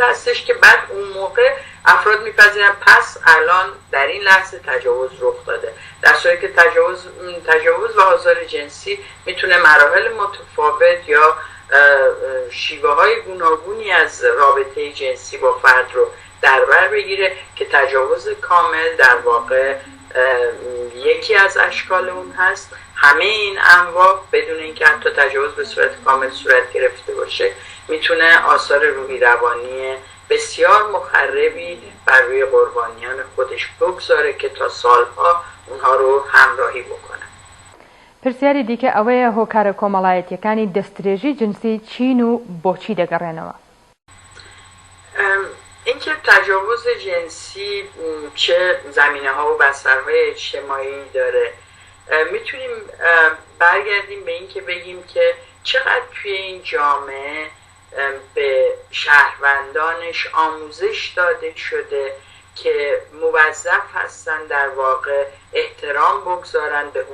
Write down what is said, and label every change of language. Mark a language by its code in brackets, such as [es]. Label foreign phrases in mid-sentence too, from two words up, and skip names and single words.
[fa] هستش که بعد اون موقع افراد میپذیرن پس الان در این لحظه تجاوز رخ داده، در صورتی که تجاوز و آزار جنسی میتونه مراحل متفاوت یا شیوه های گوناگونی از رابطه جنسی با فرد رو در بر بگیره که تجاوز کامل در واقع یکی از اشکال اون هست. همه این انواع بدون اینکه حتی تجاوز به صورت کامل صورت گرفته باشه میتونه آثار روحی روانی بسیار مخربی بر روی قربانیان خودش بگذاره که تا سالها اونها رو همراهی بکنه. [ckb] پرسیاری دیکە ئەوەیە هۆکارە کۆمەڵایەتیەکانی دەستدرێژی جنسی چین و بۆچی دەگەڕێنەوە؟ [fa] اینکه تجاوز جنسی چه زمینه‌ها و بسترهای اجتماعی داره، میتونیم برگردیم به این که بگیم که چقدر توی این جامعه به شهروندانش آموزش داده شده که موظف هستن در واقع احترام بگذارن به